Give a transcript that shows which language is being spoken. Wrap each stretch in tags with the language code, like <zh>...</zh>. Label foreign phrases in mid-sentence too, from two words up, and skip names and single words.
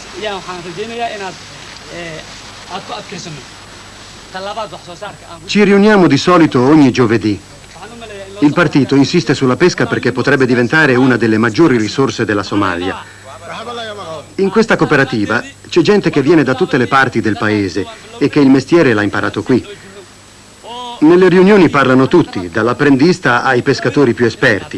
<so>ayaan waxaan rajaynayaa inaad aad ku adkaysano talabaad wax soo saarka.</so> <it>Ci riuniamo di solito ogni giovedì. Il partito insiste sulla pesca perché potrebbe diventare una delle maggiori risorse della Somalia. In questa cooperativa c'è gente che viene da tutte le parti del paese e che il mestiere l'ha imparato qui. Nelle riunioni parlano tutti, dall'apprendista ai pescatori più esperti.</it>